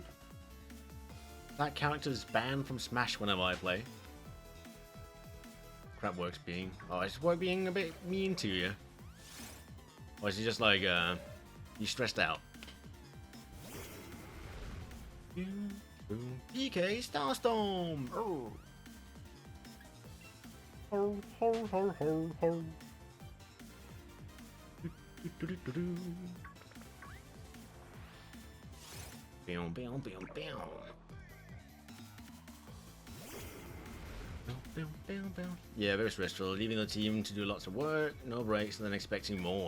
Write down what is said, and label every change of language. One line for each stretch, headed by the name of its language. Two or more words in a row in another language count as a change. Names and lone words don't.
English: That character's banned from Smash whenever I play. Crap works being. Oh, is work being a bit mean to you? Or is he just like, you stressed out? PK Starstorm! Oh! Ho, ho, ho, ho, ho. Bam, bam, bam, bam. Yeah, very stressful. Leaving the team to do lots of work, no breaks, and then expecting more.